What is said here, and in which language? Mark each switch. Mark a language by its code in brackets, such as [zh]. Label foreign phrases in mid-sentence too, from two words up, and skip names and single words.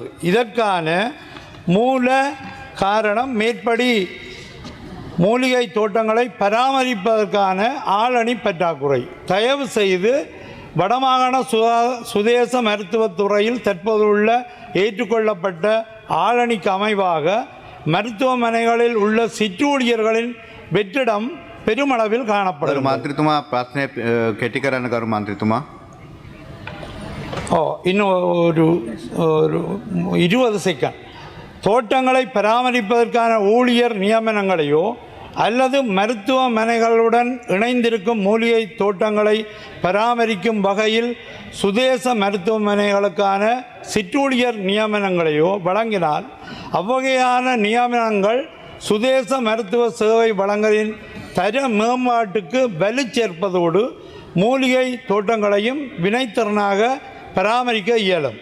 [ta] இதற்கான மூல காரணம் மேற்படி மூலிகை தோட்டங்களை பராமரிப்பதற்கான ஆளணி பற்றாக்குறை. தயவு செய்து வடமாகாண சுதேச மருத்துவத்துறையில் தற்போதுள்ள ஏற்றுக்கொள்ளப்பட்ட ஆளணிக்கு அமைவாக மருத்துவமனைகளில் உள்ள சிற்றூழியர்களின் வெற்றிடம் பெருமளவில் காணப்படும். [si] මන්ත්‍රීතුමා ප්‍රශ්නය කෙටි කරන්න කරු මන්ත්‍රීතුමා. [ta] இன்னும் ஒரு 20 செகண்ட். தோட்டங்களை பராமரிப்பதற்கான ஊழியர் நியமனங்களையோ அல்லது மருத்துவமனைகளுடன் இணைந்திருக்கும் மூலிகை தோட்டங்களை பராமரிக்கும் வகையில் சுதேச மருத்துவமனைகளுக்கான சிற்றூழியர் நியமனங்களையோ வழங்கினால் அவ்வகையான நியமனங்கள் சுதேச மருத்துவ சேவை வழங்கலின் தர மேம்பாட்டுக்கு வலு சேர்ப்பதோடு மூலிகை தோட்டங்களையும் வினைத்திறனாக பராமரிக்க இயலும்.